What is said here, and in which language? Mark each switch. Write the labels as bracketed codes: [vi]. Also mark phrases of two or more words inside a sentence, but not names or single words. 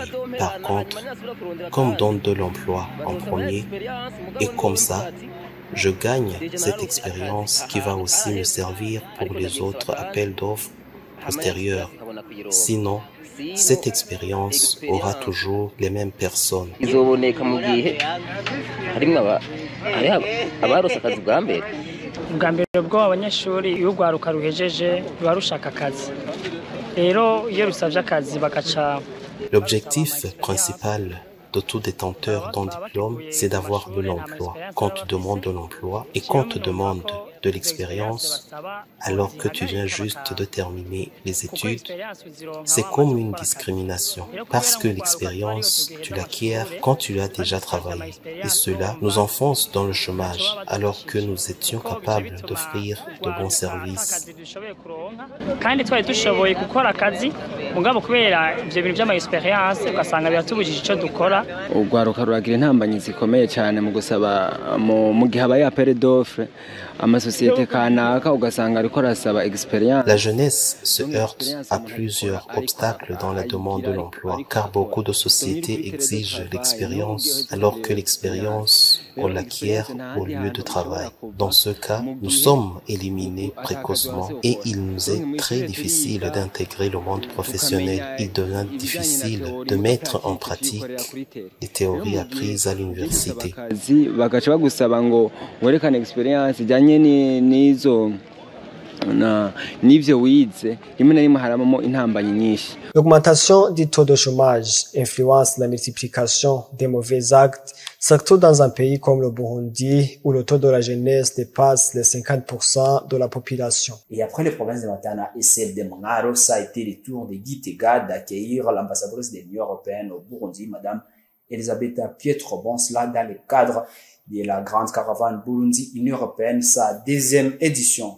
[fr] Par contre, comme donne de l'emploi en premier, et comme ça, je gagne cette expérience qui va aussi me servir pour les autres appels d'offres postérieurs. Sinon, cette expérience aura toujours les mêmes personnes. [rn] ubwa mbere bwo abanyeshuri iyo ugwaruka ruhejeje ruba rushaka akazi rero iyo rusavye akazi bakaca. [fr] L'objectif principal de tout détenteur d'un diplôme, c'est d'avoir de l'emploi. Quand tu demandes de l'emploi et qu'on te demande de l'expérience, alors que tu viens juste de terminer les études, c'est comme une discrimination. Parce que l'expérience, tu l'acquiers quand tu as déjà travaillé. Et cela nous enfonce dans le chômage, alors que nous étions capables d'offrir de bons services. [rn] Kandi twari dushoboye gukora akazi mugabo kubera ivyo bintu by'ama-experience ugasanga biratubujije ico dukora. Ugwaruka ruragira intambanyi zikomeye cyane mu gusaba mu gihe abaye [fr] appel d'offre [rn] amasosiyete kanaka ugasanga ariko rasaba expérience. [fr] La jeunesse se heurte à plusieurs obstacles dans la demande de l'emploi, car beaucoup de sociétés exigent l'expérience, alors que l'expérience, on l'acquiert au lieu de travail. Dans ce cas, nous sommes éliminés précocement et il nous est très difficile d'intégrer le monde professionnel. Il devient difficile de mettre en pratique les théories apprises à l'université. [rn] Bagaca bagusaba ngo werekane expérience ijanye n'izo n'ivyo wize rimwe na rimwe haramamo intambanyi nyinshi. [fr] L'augmentation du taux de chômage influence la multiplication des mauvais actes, surtout dans un pays comme le Burundi, où le taux de la jeunesse dépasse les 50% de la population. Et après les provinces de Matana et celle de Mangaro, ça a été le tour de Gitega d'accueillir l'ambassadrice de l'Union européenne au Burundi, madame Elisabetta Pietro-Bon, cela dans le cadre de la grande caravane Burundi-Union européenne, sa deuxième édition.